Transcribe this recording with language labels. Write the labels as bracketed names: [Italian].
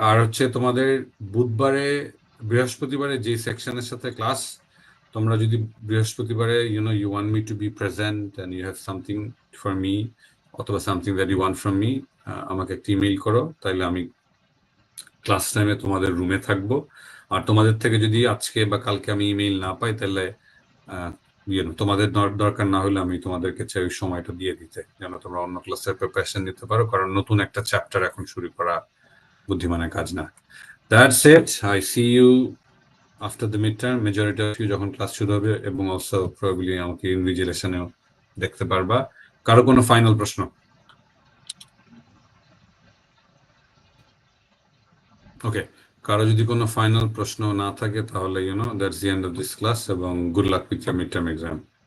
[Bangla] আর হচ্ছে তোমাদের বুধবারে বৃহস্পতিবারে যে সেকশনের সাথে ক্লাস, তোমরা যদি বৃহস্পতিবারে [English] you want me to be present and you have something for me [Bangla] অথবা [English] something that you want from me, [Bangla] আমাকে একটা ইমেইল করো, তাইলে আমি ক্লাস টাইমে তোমাদের রুমে থাকবো। আর তোমাদের থেকে যদি আজকে বা কালকে আমি ইমেইল না পাই, তাহলে তোমাদের দরকার না হলে আমি তোমাদেরকে চাই ওই সময়টা দিয়ে দিতে, যেন তোমরা অন্য ক্লাসের প্রিপারেশন নিতে পারো। কারণ নতুন একটা চ্যাপ্টার এখন শুরু করা বুদ্ধিমানের কাজ না। [English] That's it. I see you after the midterm. Majority of you [Bangla] যখন ক্লাস শুরু হবে, এবং অলসো প্রবাবলি আমাকে ইনভিজিলেশনেও দেখতে পারবা। কারো কোনো ফাইনাল প্রশ্ন? [English] okay, [Bangla] কারো যদি কোনো ফাইনাল প্রশ্ন না থাকে, তাহলে [English] That's the end of this class, এবং good luck with your midterm exam.